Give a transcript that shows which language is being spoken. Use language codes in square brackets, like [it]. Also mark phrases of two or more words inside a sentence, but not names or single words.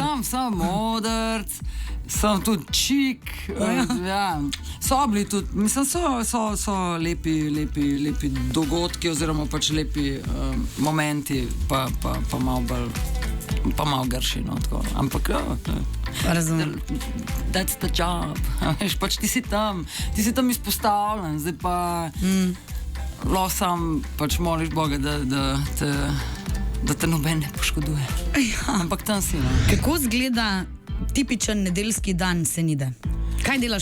[sl] Sam modrc, sem tudi čik, ja. So bili tudi, mislim, so lepi dogodki oziroma pač lepi momenti, pa malo bolj, pa malo grši, no, tako. Ampak, razumem. [en] That's the job. [sl] Veš, pač ti si tam izpostavljen, zdaj pa... Lahko sam pač moliš Boga, da te noben ne poškoduje. Ja. Ampak tam si, no. Kako izgleda tipičen nedeljski dan Senide? Kaj delaš?